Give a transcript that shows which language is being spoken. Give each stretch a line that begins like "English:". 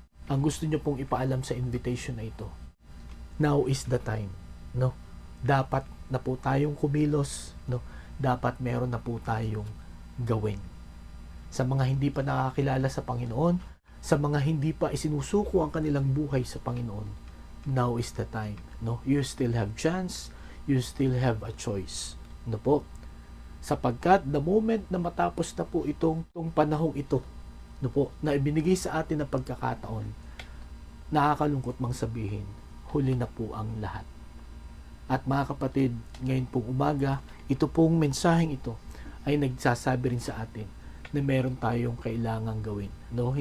Filipino: Ang gusto niyo pong ipaalam sa invitation na ito,
English: now is the time.
Filipino: dapat na po tayong kumilos, no? Dapat meron na po tayong gawin. Sa mga hindi pa nakakilala sa Panginoon, sa mga hindi pa isinusuko ang kanilang buhay sa Panginoon,
English: now is the time,
Filipino: no?
English: You still have chance, you still have a choice, no po?
Filipino: Sapagkat the moment na matapos na po itong panahong ito, no po, na ibinigay sa atin ng pagkakataon, nakakalungkot mang sabihin, huli na po ang lahat. At mga kapatid, ngayon pong umaga, ito pong mensaheng ito ay nagsasabi rin sa atin na meron tayong kailangang gawin, no?